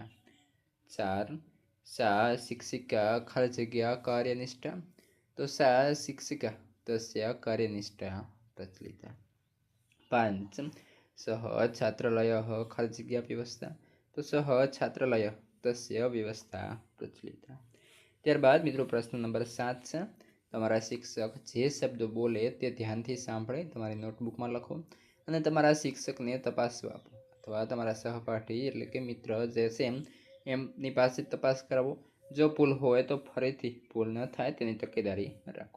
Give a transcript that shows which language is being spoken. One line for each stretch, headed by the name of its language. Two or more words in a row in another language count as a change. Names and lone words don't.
Sanskrit: 4 सा शिक्षिका
Gujarati: ખાલી જગ્યા
Sanskrit: कार्यनिष्ठा तो सा शिक्षिका तस्य कार्यनिष्ठा प्रचलिता। 5 सः छात्रालयः
Gujarati: ખાલી જગ્યા
Sanskrit: व्यवस्था तो सः छात्रालय तस्य व्यवस्था प्रचलिता।
Gujarati: ત્યારબાદ મિત્રો પ્રશ્ન નંબર 7 છે તમારા શિક્ષક જે શબ્દો બોલે તે ધ્યાનથી સાંભળે તમારી નોટબુકમાં લખો અને તમારા શિક્ષકને તપાસવા આપો અથવા તમારા સહપાઠી એટલે કે મિત્ર જે છે એમની પાસે તપાસ કરાવો। જો ભૂલ હોય તો ફરીથી ભૂલ ન થાય તેની તકેદારી રાખો।